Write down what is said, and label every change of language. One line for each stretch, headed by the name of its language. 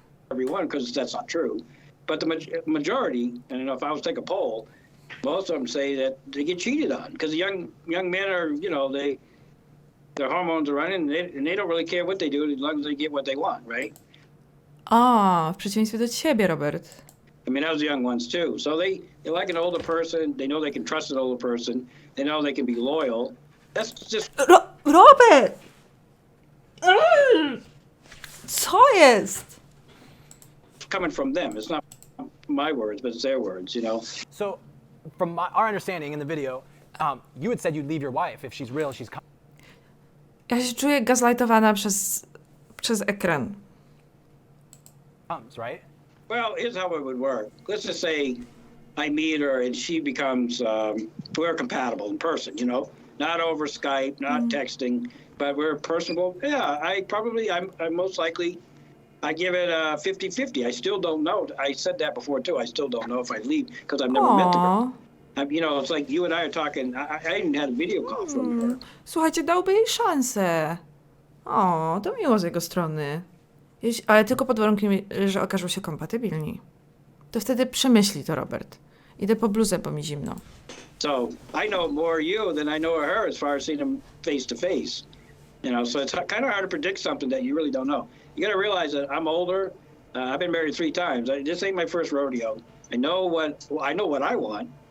English: Everyone, because that's not true. But the majority, and you know, if I was to take a poll, most of them say that they get cheated on because the young men are, you know, they their hormones are running, and they don't really care what they do as long as they get what they want, right?
Polish: O, w przeciwieństwie do ciebie, Robert.
English: I mean, those young ones too. So they like an older person. They know they can trust an older person. They know they can be loyal. That's just
Polish: Robert! Co jest?
English: coming from them. It's not my words, but it's their words, you know. So, from our understanding in the video, you had said you'd leave your wife if she's real. She's.
Polish: Ja się czuję gaslightowana przez ekran.
English: Comes, right? Well, here's how it would work. Let's just say I meet her and she becomes, we're compatible in person, you know, not over Skype, not texting, but we're personable. Yeah, I'm most likely, I give it a 50-50. I still don't know. I said that before too. I still don't know if I leave because I've never met the girl. You know, it's like you and I are talking. I even had a video call from her.
Polish: Słuchajcie, dałby jej szansę. O, to miło z jego strony. Ale tylko pod warunkiem, że okażą się kompatybilni. To wtedy przemyśli to, Robert. Idę po bluzę, bo mi zimno.
English: So I know more of you than I know of her as far as seeing them face to face. You know, so it's kind of hard to predict something that you really don't know. You got to realize that I'm older. I've been married 3 times. This ain't my first rodeo. I know what I want.